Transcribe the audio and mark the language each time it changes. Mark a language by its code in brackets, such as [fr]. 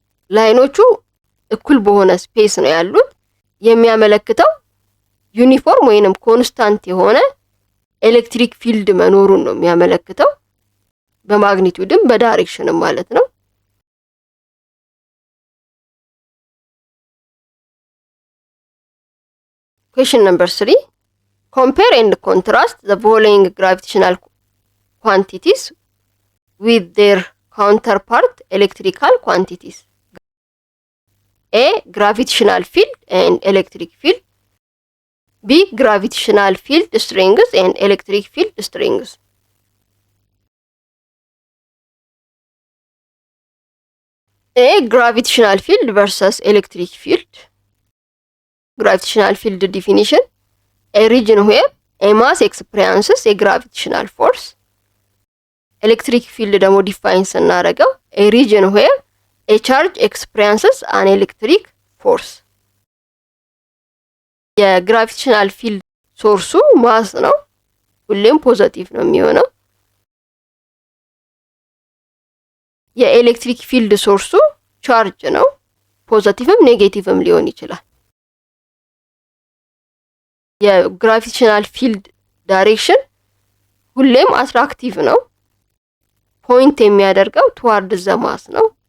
[am] ላይኖቹ እኩል በሆነ ስፔስ ነው ያሉት። የሚያመለክተው ዩኒፎርም ወይንም ኮንስታንት የሆነ ኤሌክትሪክ ፊልድ መኖሩን ነው የሚያመለክተው፣ በማግኒቱድም በዳይሬክሽንም ማለት ነው። [en] Question number 3. Compare and contrast the following gravitational quantities with their counterpart electrical quantities. A. Gravitational field and electric field. B. Gravitational field strength and electric field strength. A. Gravitational field versus electric field. Gravitational field definition: a region where a mass experiences a gravitational force. Electric field [am] ደግሞ ዲፋይን ስናደርገው [en] a region where a charge experiences an electric force. [am] የግራቪቴሽናል ፊልድ ሶርሱ ማስ ነው፣ ሁሌም ፖዚቲቭ ነው የሚሆነው። የኤሌክትሪክ ፊልድ ሶርሱ ቻርጅ ነው፣ ፖዚቲቭም ኔጌቲቭም ሊሆን ይችላል። የግራቪቴሽናል ፊልድ ዳይሬክሽን ሁሌም አትራክቲቭ ነው፣ ፖይንት የሚያደርገው ትዋርድ ዘ ማስ ነው።